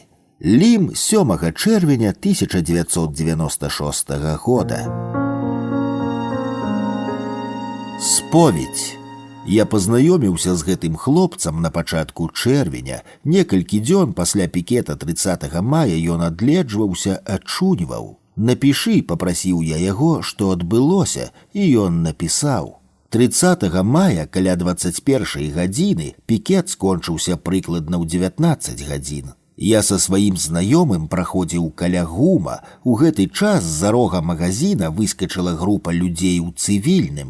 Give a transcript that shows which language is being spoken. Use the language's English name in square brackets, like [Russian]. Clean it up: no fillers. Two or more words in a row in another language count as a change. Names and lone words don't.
[Belarusian] Лім 7 чэрвеня 1996 года. Споведь. Я пазнаёміўся з гэтым хлопцам на пачатку чэрвеня. Некалькі дзён пасля пікета 30 мая ён адледжваўся, ачуньваў. [Russian] «Напиши», — попросил я [Belarusian] яго, што адбылося, і ён напісаў. 30 мая каля 21 гадзіны пікет скончыўся прыкладна ў 19 гадзін. Я са сваім знаёмым праходзіў каля ГУМа. У гэты час з-за рога магазина выскачыла група людзей у цывільным.